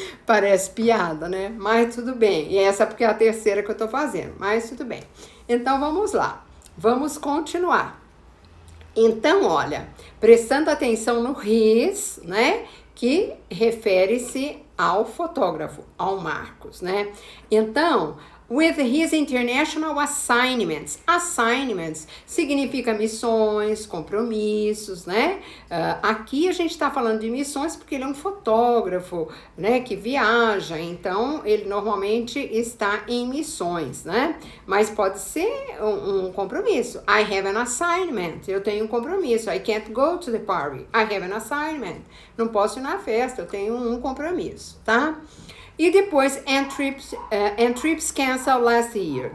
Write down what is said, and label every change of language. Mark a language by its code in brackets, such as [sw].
[pt] Parece piada, né? Mas tudo bem. E essa porque é a terceira que eu tô fazendo. Mas tudo bem. Então, vamos lá. Vamos continuar. Então, olha, prestando atenção no his, né? Que refere-se ao fotógrafo, ao Marcos, né? Então, [en] with his international assignments. [pt] Assignments significa missões, compromissos, né? Aqui a gente está falando de missões porque ele é um fotógrafo, né? Que viaja, então ele normalmente está em missões, né? Mas pode ser um compromisso. [en] I have an assignment. [pt] Eu tenho um compromisso. [en] I can't go to the party. I have an assignment. [pt] Não posso ir na festa, eu tenho um compromisso, tá? E depois, [en] and trips canceled last year.